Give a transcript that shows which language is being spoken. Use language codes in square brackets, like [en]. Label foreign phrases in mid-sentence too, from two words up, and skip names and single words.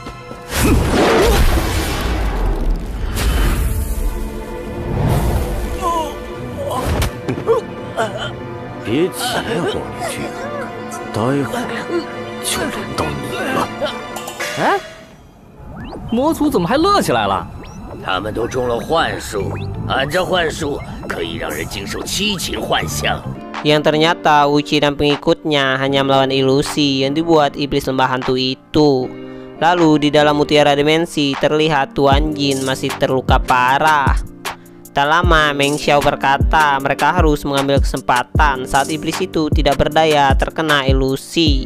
[zh] 别急，黄玉君，待会儿就轮到你了。哎，魔族怎么还乐起来了？他们都中了幻术，俺这幻术可以让人经受7情幻象。 [id] Yang ternyata Uchi dan pengikutnya hanya melawan ilusi yang dibuat iblis lembah hantu itu. Lalu di dalam mutiara dimensi terlihat Tuan Jin masih terluka parah. Tak lama Meng Xiao berkata mereka harus mengambil kesempatan saat iblis itu tidak berdaya terkena ilusi.